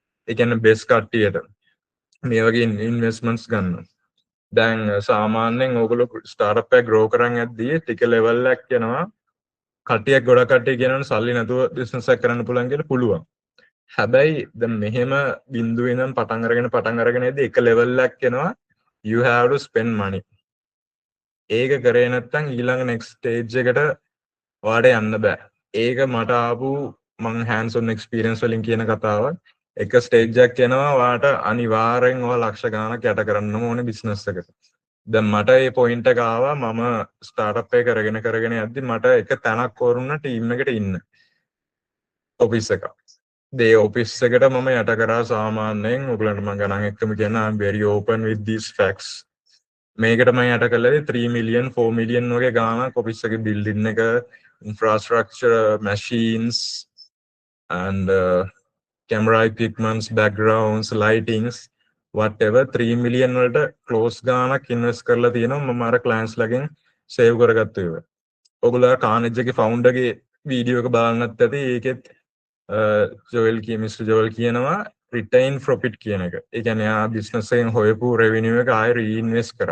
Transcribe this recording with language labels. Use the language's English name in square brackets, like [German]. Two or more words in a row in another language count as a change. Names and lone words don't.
[Sinhala] ඒ කියන්නේ බේස් කට්ටියට මේ වගේ ඉන්වෙස්ට්මන්ට්ස් ගන්න. දැන් සාමාන්‍යයෙන් ඕගොල්ලෝ ස්ටාර්ට්අප් එක ග්‍රෝ කරන් යද්දී ටික ලෙවල් එකක් යනවා. කට්ටියක් ගොඩක් කට්ටිය කියනවනේ සල්ලි නැතුව බිස්නස් එකක් කරන්න පුළුවන් කියලා පුළුවන්. හැබැයි දැන් මෙහෙම බිඳුවේ ඉඳන් පටන් අරගෙන ඉදී එක ලෙවල් එකක් එනවා [English] you have to spend money. [Sinhala] ඒක කරේ නැත්නම් ඊළඟ [English] next stage [Sinhala] එකට ඔයාලට යන්න බෑ. ඒක මට ආපු මං [English] hands on experience [Sinhala] වලින් කියන කතාවක්. එක stage එකක් එනවා ඔයාලට අනිවාර්යෙන් ඔයා ලක්ෂ ගාණක් යට කරන්න ඕනේ business එකට. දැන් මට මේ point එක ආවා මම startup එක කරගෙන යද්දි මට එක තැනක් වරුණ team එකට ඉන්න. office එක. [English] the office [Sinhala] එකට මම යට කරා සාමාන්‍යයෙන් ඔයගලන්ට මම ගණන් එක්කම කියන [English] I'm very open with these facts. [Sinhala] මේකට මම යට කළේ [English] 3 million 4 million [Sinhala] වගේ ගාණක් office එකේ building එක [English] infrastructure machines and camera equipments backgrounds lightings whatever 3 million [Sinhala] වලට close ගාණක් invest කරලා තියෙනවා මම අර clients ලගෙන් save කරගත්ත ඒවා. ඔයගොල්ලෝ කානෙජ් එකේ founder ගේ වීඩියෝ එක බලන්නත් ඇති ඒකෙත් Mr. Joel කියනවා [English] retain profit [Sinhala] කියන එක. ඒ කියන්නේ ආ business එකෙන් හොයපු revenue එක ආයෙ reinvest කරා.